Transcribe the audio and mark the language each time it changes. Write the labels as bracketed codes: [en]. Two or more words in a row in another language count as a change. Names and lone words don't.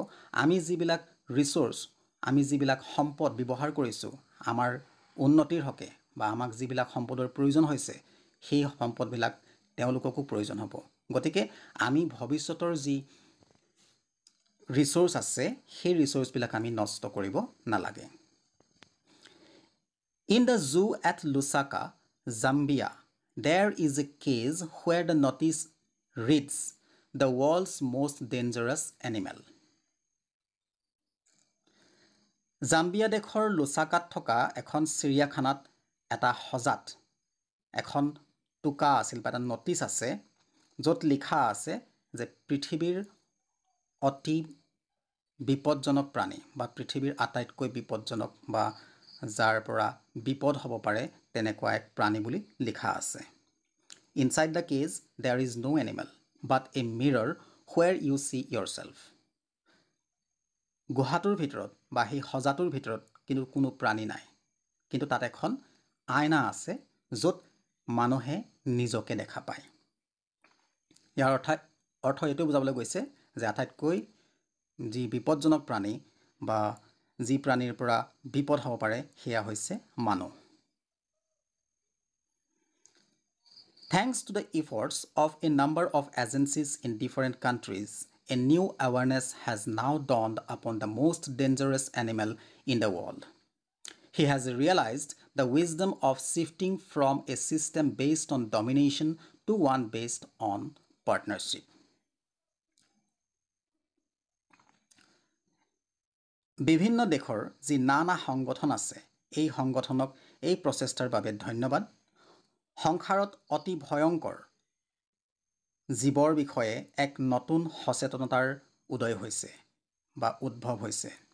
[as] আমি যিবিলাক আমি যিবিলাক সম্পদ ব্যৱহাৰ কৰিছোঁ আমাৰ উন্নতিৰ হকে বা আমাক যিবিলাক সম্পদৰ প্ৰয়োজন হৈছে, সেই সম্পদবিলাক তেওঁলোককো প্ৰয়োজন হ'ব। গতিকে আমি ভৱিষ্যতৰ যি ৰিচোৰ্চ আছে, সেই ৰিচোৰ্চবিলাক আমি নষ্ট কৰিব নালাগে। [en] In the zoo at Lusaka, Zambia, there is a cage where the notice reads, "The world's most dangerous animal." [as] জাম্বিয়া দেশৰ লুচাকাত থকা এখন চিৰিয়াখানাত এটা সজাত এখন টোকা আছিল বা এটা নটিচ আছে, য'ত লিখা আছে যে পৃথিৱীৰ অতি বিপদজনক প্ৰাণী বা পৃথিৱীৰ আটাইতকৈ বিপদজনক বা যাৰ পৰা বিপদ হ'ব পাৰে তেনেকুৱা এক প্ৰাণী বুলি লিখা আছে। [en] Inside the cage there is no animal but a mirror where you see yourself. [as] গুহাটোৰ ভিতৰত বা সেই সজাটোৰ ভিতৰত কিন্তু কোনো প্ৰাণী নাই, কিন্তু তাত এখন আইনা আছে য'ত মানুহে নিজকে দেখা পায়। ইয়াৰ অৰ্থ এইটো বুজাবলৈ গৈছে যে আটাইতকৈ যি বিপদজনক প্ৰাণী বা যি প্ৰাণীৰ পৰা বিপদ হ'ব পাৰে সেয়া হৈছে মানুহ। [en] Thanks to the efforts of a number of agencies in different countries, a new awareness has now dawned upon the most dangerous animal in the world. He has realized the wisdom of shifting from a system based on domination to one based on partnership. [as] বিভিন্ন দেশৰ যি নানা সংগঠন আছে, এই সংগঠনক এই প্ৰচেষ্টাৰ বাবে ধন্যবাদ। সংসাৰত অতি ভয়ংকৰ জীৱৰ বিষয়ে এক নতুন সচেতনতাৰ উদয় হৈছে বা উদ্ভৱ হৈছে।